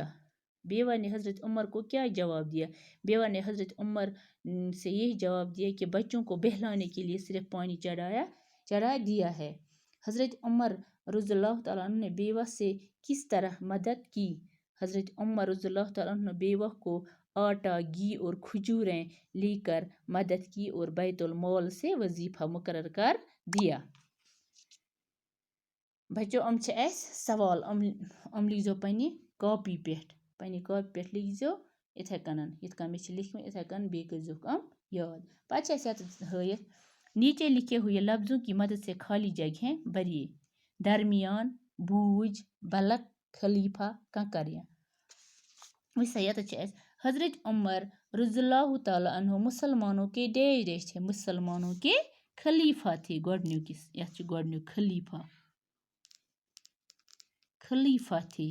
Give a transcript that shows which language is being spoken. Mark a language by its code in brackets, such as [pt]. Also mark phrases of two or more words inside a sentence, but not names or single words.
[ur] بیوہ نے حضرت عمر کو کیا جواب دیا؟ بیوہ نے حضرت عمر سے یہ جواب دیا کہ بچوں کو بہلانے کے لیے صرف پانی چڑھا دیا ہے. حضرت عمر [ar] رضی اللہ تعالیٰ عنہ [ur] نے بیوہ سے کس طرح مدد کی؟ حضرت عمر [ar] رضی اللہ تعالیٰ عنہ [ur] نے بیوہ کو آٹا، گھی اور کھجوریں لے کر مدد کی اور بیت المال سے وظیفہ مقرر کر دیا. [ks] بچو سوال لکھ زو پنہ کاپی پہ لکھ زو اتھے کنن یت کن میں لکھمت اتھے کن بی کرزو یاد. [ur] پتہ ہائت نیچے لکھے ہوئے لفظوں کی مدد سے خالی جگہیں بھریے. درمیان، بوجھ، بلک، خلیفہ، کنکریاں. حضرت عمر [ar] رضی اللہ تعالیٰ عنہ [ur] مسلمانوں کے ڈیش تھے. مسلمانوں کے خلیفہ تھے. گۄڈنیُک خلیفہ تھے.